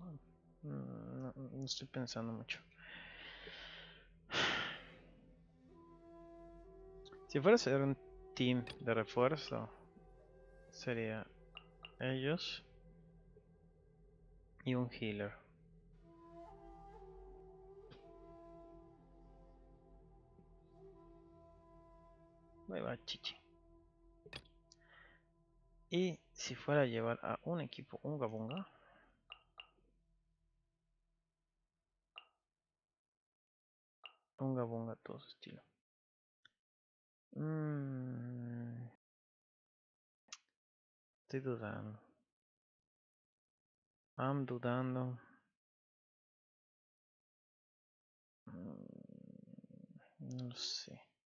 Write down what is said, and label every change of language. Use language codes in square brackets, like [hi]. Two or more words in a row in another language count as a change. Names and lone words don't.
[es] No estoy pensando mucho. Si fuera a ser un team de refuerzo, sería ellos y un healer. Ahí va, chichi. Y si fuera a llevar a un equipo unga bunga. Unga bunga todo su estilo. Estoy dudando. Dudando. No sé.